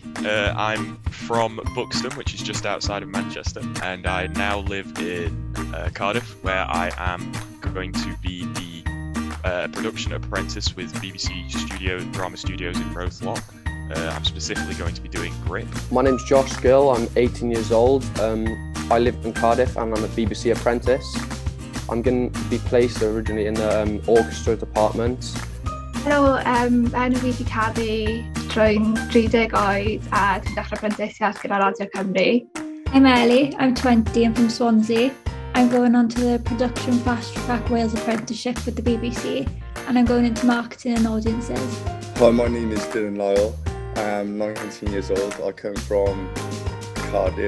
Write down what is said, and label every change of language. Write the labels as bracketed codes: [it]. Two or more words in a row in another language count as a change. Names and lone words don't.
[en] I'm from Buxton, which is just outside of Manchester, and I now live in Cardiff, where I am going to be the production apprentice with BBC Drama Studios in Rothlock. I'm specifically going to be doing Grip. My name's Josh Gill, I'm 18 years old. I live in Cardiff and I'm a BBC apprentice. I'm going to be placed originally in the orchestra department. [cy] Helo, enw fi di Caddy drwy'n 30 oed a dwi'n dechrau Prentisiaid gyda Radio Cymru. [en] I'm Ellie, I'm 20, I'm from Swansea. I'm going on to the Production Fast Track Wales Apprenticeship with the BBC, and I'm going into marketing and audiences. Hi, my name is Dylan Lyle. I'm 19 years old. I come from Cardiff.